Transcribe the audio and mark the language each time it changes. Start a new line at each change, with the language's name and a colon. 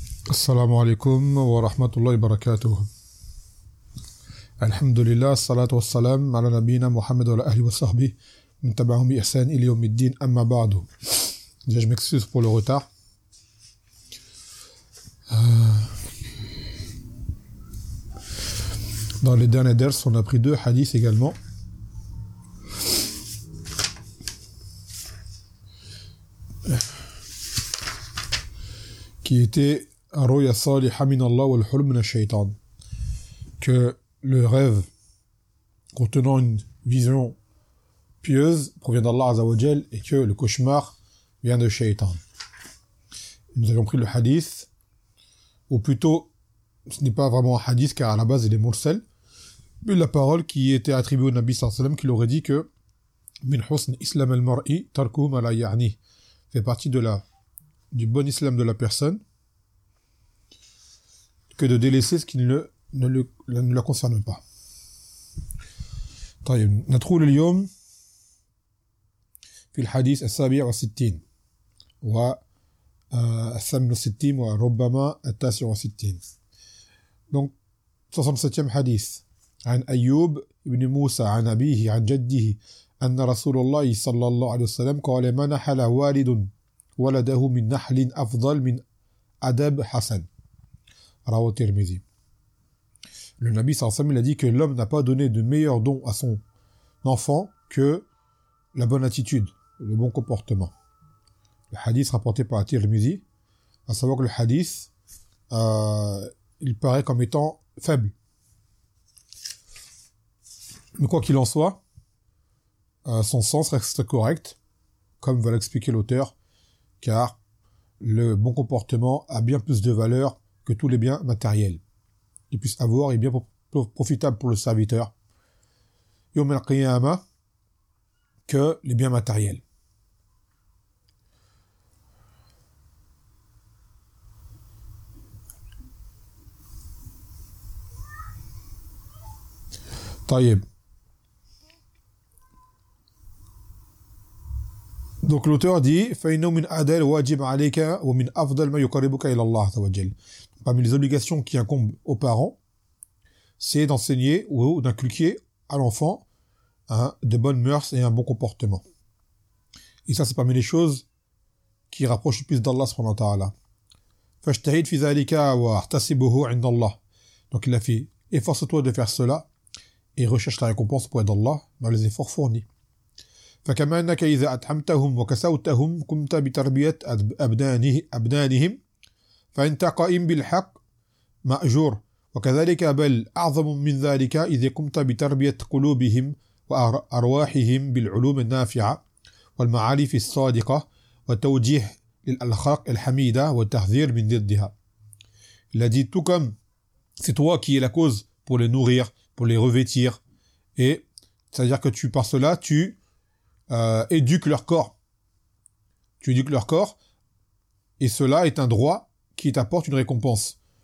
Arabic: السلام عليكم ورحمة الله وبركاته. الحمد لله، الصلاة والسلام على نبينا محمد وعلى أهله وصحبه من تبعهم بإحسان إلى يوم الدين. أما بعد،
French: je m'excuse pour le retard. Dans les derniers dirs, on a pris deux hadiths également. Qui étaient
Arabic: Arroya Salih Aminallah
French: ou le
Arabic: Hulm na Shaitan.
French: Que le rêve contenant une vision pieuse provient d'Allah Azawajel et que le cauchemar vient de Shaitan. Nous avons pris le hadith, ou plutôt, ce n'est pas vraiment un hadith car à la base il est mursel, mais la parole qui était attribuée au Nabi Sallallahu Alaihi Wasallam qui l'aurait dit que
Arabic: Min husn islam al-mar'i tarkuhu ma la ya'ni
French: fait partie de du bon islam de la personne. Que de délaisser ce qui ne le concerne pas.
Arabic: طيب ندخل اليوم في الحديث السابع والستين و الثامن والستين وربما التاسع والستين.
French: Donc 67e hadith
Arabic: عن أيوب ابن موسى عن أبيه عن جده أن رسول الله صلى الله عليه وسلم قال ما نحل والد ولده من نحل أفضل من أدب حسن.
French: Le Nabi sallallahu alayhi wa sallam a dit que l'homme n'a pas donné de meilleur don à son enfant que la bonne attitude, le bon comportement. Le hadith rapporté par Tirmizi, à savoir que le hadith, il paraît comme étant faible. Mais quoi qu'il en soit, son sens reste correct, comme va l'expliquer l'auteur, car le bon comportement a bien plus de valeur que tous les biens matériels qu'il puisse avoir est bien profitable pour le serviteur.
Arabic: Yom al-Qiyama,
French: que les biens matériels. Taïeb. Donc l'auteur dit
Arabic: فَإِنَّهُ مِنْ أَدَلْ وَاجِبْ عَلَيْكَ وَمِنْ أَفْضَلْ مَا يُقَرِبُكَ إِلَى اللَّهِ تَوَجَّلْ.
French: Parmi les obligations qui incombent aux parents, c'est d'enseigner ou d'inculquer à l'enfant hein, de bonnes mœurs et un bon comportement. Et ça, c'est parmi les choses qui rapprochent le plus d'Allah subhanahu wa ta'ala.
Arabic: فَاجْتَهِدْ فِي ذَلِكَ وَاحْتَسِبُهُ عِنْدَ اللَّهِ.
French: Donc il a fait « Efforce-toi de faire cela et recherche la récompense auprès d'Allah dans les efforts fournis. »
Arabic: فكما انك اذا اطعمتهم وكسوتهم قمت بتربيه ابدانهم فانت قائم بالحق ماجور وكذلك بل اعظم من ذلك اذا قمت بتربيه قلوبهم وارواحهم بالعلوم النافعه والمعارف الصادقه وتوجيه للاخلاق الحميده والتحذير من ضدها.
French: Il a dit tout comme c'est toi qui es la cause pour les nourrir, pour les revêtir, et c'est-à-dire que tu par cela tu éduquent leur corps. Tu éduques leur corps, et cela est un droit qui t'apporte une récompense.